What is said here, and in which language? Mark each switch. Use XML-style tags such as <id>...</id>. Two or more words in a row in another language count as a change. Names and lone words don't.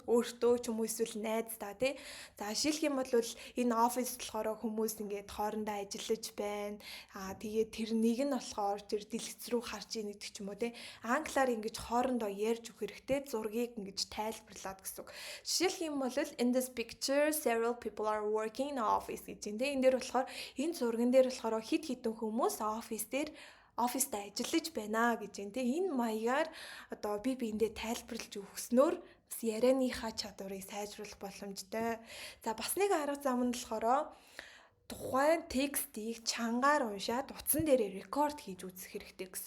<mn>Өөртөө ч юм уу эсвэл найздаа тий. За жишээлх юм бол энэ оффис болохоор хүмүүс ингээд хоорондоо ажиллаж байна. Тэгээд тэрнийг нь болохоор тэр дэлгэц рүү харж ийн гэдэг ч юм уу тий. Англиар ингэж хоорондоо ярьж өгөх хэрэгтэй. Зургийг ингэж тайлбарлаад гэсэн үг. Жишээлх юм бол</mn> <en>in this picture several people are working in office</en> <mn>гэж юм тий. Энэ дээр болохоор энэ зурган дээр болохоор хид хідэн хүмүүс оффист ажиллаж байна гэж юм те. Энэ маягаар би биэндээ тайлбарлаж өгснөөр бас ярианыхаа чадварыг сайжруулах боломжтой. За бас нэг арга зам нь болохоор тухайн текстийг чангаар уншаад утсан дээрээ рекорд хийж үзэх хэрэгтэй гэсэн.</mn>